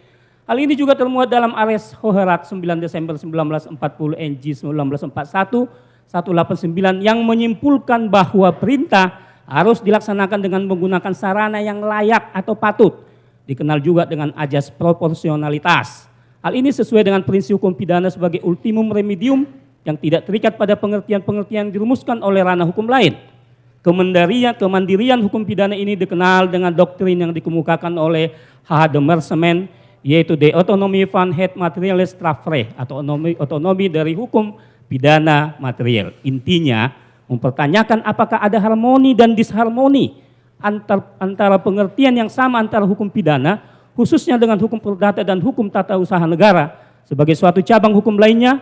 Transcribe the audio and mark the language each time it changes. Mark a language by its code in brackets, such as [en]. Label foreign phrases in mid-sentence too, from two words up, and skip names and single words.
[id] Hal ini juga termuat dalam Ares Hoherat 9 Desember 1940 NG 1941 189 yang menyimpulkan bahwa perintah harus dilaksanakan dengan menggunakan sarana yang layak atau patut. Dikenal juga dengan ajas proporsionalitas. Hal ini sesuai dengan prinsip hukum pidana sebagai [la] ultimum remedium [id] yang tidak terikat pada pengertian-pengertian yang dirumuskan oleh ranah hukum lain. Kemandirian hukum pidana ini dikenal dengan doktrin yang dikemukakan oleh H. de Merseman, yaitu [nl] de autonomie van het materiële strafrecht [id] atau otonomi dari hukum pidana material. Intinya mempertanyakan apakah ada harmoni dan disharmoni antara pengertian yang sama antara hukum pidana, khususnya dengan hukum perdata dan hukum tata usaha negara, sebagai suatu cabang hukum lainnya.